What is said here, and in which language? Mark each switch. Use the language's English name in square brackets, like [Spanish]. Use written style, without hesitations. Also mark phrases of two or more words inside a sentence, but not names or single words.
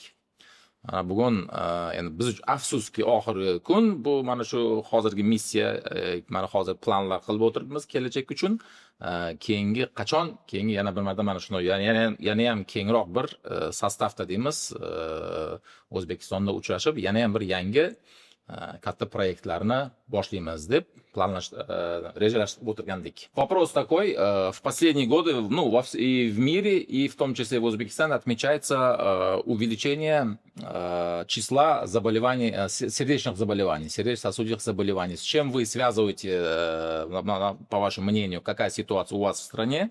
[Uzbek] Bugun endi biz uchun afsuski oxirgi kun, bu mana shu hozirgi missiya, mana hozir planlar qilib o'tiribmiz kelajak uchun. Keyingi qachon, keyingi yana bir marta mana shuni yana ham kengroq bir sostavda deymiz, O'zbekistonda uchrashib, yana ham bir yangi katta proyektlarni boshlaymiz deb rejalashtirib o'tirgandik. [Russian] Вопрос такой: в последние годы, ну, и в мире, и в том числе в Узбекистане отмечается увеличение числа заболеваний, сердечных заболеваний, сердечно-сосудистых заболеваний. С чем вы связываете, по вашему мнению, какая ситуация у вас в стране?